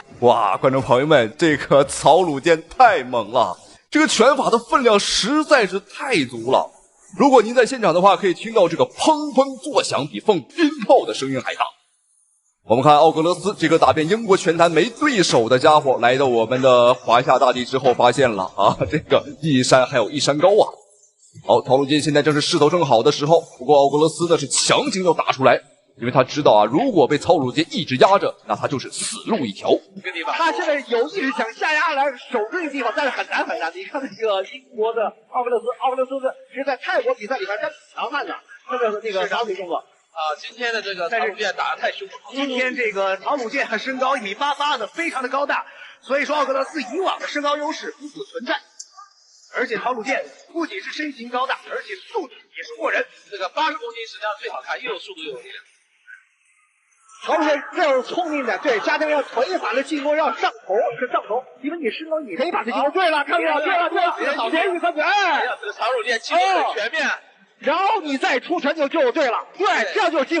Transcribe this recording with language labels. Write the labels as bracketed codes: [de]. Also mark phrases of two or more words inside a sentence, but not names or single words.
[zh] 哇，觀眾朋友們，這個曹魯健太猛了，這個拳法的分量實在是太足了。如果您在現場的話，可以聽到這個砰砰作響，比放鞭炮的聲音還大。我們看奧格勒斯這個打遍英國拳壇沒對手的家伙，來到我們的華夏大地之後，發現了這個一山還有一山高啊。好，陶鲁金现在正是勢头正好的时候，不过奥格勒斯呢是强行要打出来。因为他知道啊，如果被曹鲁杰一直压着，那他就是死路一条。他现在有意识想下压来守这个地方，但是很难很难。你看那个英国的奥格勒斯是在泰国比赛里边真强悍的，那个打腿动作。今天的这个曹鲁健打得太凶了。今天这个曹鲁健他身高1.88米的，非常的高大，所以说奥格勒斯以往的身高優勢不復存在。而且曹鲁健不僅是身形高大，而且速度也是過人。這個80公斤實際上最好看，又有速度又有力量。曹鲁健這樣聰明的，對，加上要腿法的進攻要上頭，因為你身高，你可以把它進攻。對了，看到了，對了，前一分對，這個曹魯健進攻很全面。然後你再出拳就對了，對，這樣就有機會。